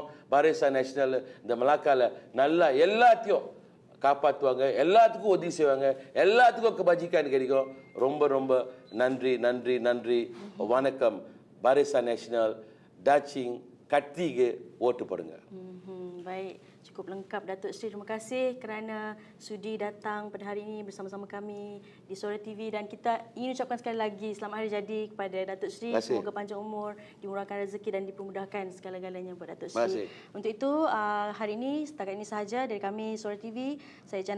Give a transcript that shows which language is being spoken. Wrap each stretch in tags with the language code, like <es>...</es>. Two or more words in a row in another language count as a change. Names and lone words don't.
<ta>பாரிசான் நேஷனல் இந்த மலாக்கால நல்லா எல்லாத்தையும் காப்பாற்றுவாங்க, எல்லாத்துக்கும் உதவி செய்வாங்க, எல்லாத்துக்கும் kebajikan கிடைக்கும். ரொம்ப ரொம்ப நன்றி நன்றி நன்றி. வணக்கம். பாரிசான் நேஷனல் Dacing Katiga ஓட்டு போடுங்க.</ta> <ms>Baik, cukup lengkap Datuk Seri. Terima kasih kerana sudi datang pada hari ini bersama-sama kami di Suara TV, dan kita ingin ucapkan sekali lagi selamat hari jadi kepada Datuk Seri. Semoga panjang umur, dimurahkan rezeki dan dipermudahkan segala-galanya buat Datuk Seri. Untuk itu, hari ini setakat ini sahaja dari kami Suara TV.</ms>